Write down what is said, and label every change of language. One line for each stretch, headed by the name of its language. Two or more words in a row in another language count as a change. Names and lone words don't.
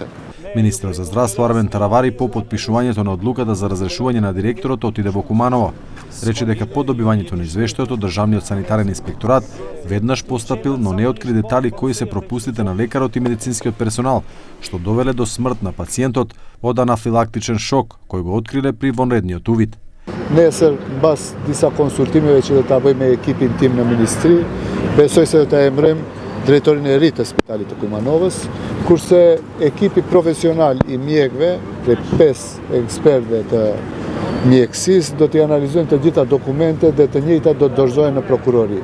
Macedonian: Министерот за здравство Армен Таравари по потпишувањето на одлуката за разрешување на директорот отиде во Куманово. Рече дека по добивањето на извештајот од Државниот санитарен инспекторат веднаш постапил, но не откри детали кои се пропустите на лекарот и медицинскиот персонал, што довеле до смрт на пациентот од анафилактичен шок, кој го откриле при вонредниот увид.
Albanian: Nesër mbas disa konsultimeve që do ta bëjmë me ekipin tim në ministri, besoj se do ta emërojmë drejtorin e ri të Spitalit të Kumanovës, kurse ekipi profesional i mjekëve, prej 5 ekspertëve të mjekësisë, do t'i analizojnë të gjitha dokumentet dhe të njëjta do të dorëzohen në prokurori.